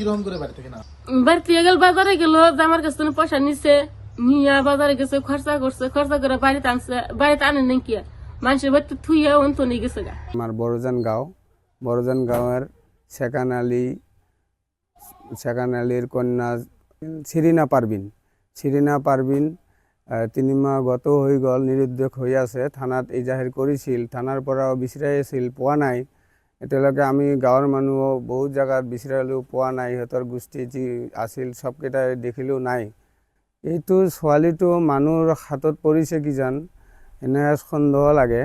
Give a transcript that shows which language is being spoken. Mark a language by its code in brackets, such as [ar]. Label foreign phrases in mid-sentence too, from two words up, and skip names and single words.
[bn] বাড়িতে গেল, বাজারে গেল, আমার কাছে পয়সা নিছে, নিয়ে বাজারে গেছে, খরচা করছে, খরচা করে বাড়িতে আনছে। বাড়িতে আনে নাই কি মানুষের বাড়িতে থুইয়া অন্ত নিয়ে গেছে গা। [as] আমার বড়জান গাঁয়ের সেকান আলীর কন্যা শিরিনা পারবিন 3 মাহ গত হৈ গ'ল, নিৰুদ্দেশ হৈ আছে। থানাত ইজাহিৰ কৰিছিল, থানাৰ পৰাও বিচাৰি আছিল, পোৱা নাই। এতিয়ালৈকে আমি গাঁৱৰ মানুহ বহুত জেগাত বিচাৰিলেও পোৱা নাই। সিহঁতৰ গোষ্ঠী যি আছিল চবকেইটাই দেখিলেও নাই। এইটো ছোৱালীটো মানুহৰ হাতত পৰিছে কিজান, এনে সন্দেহ লাগে।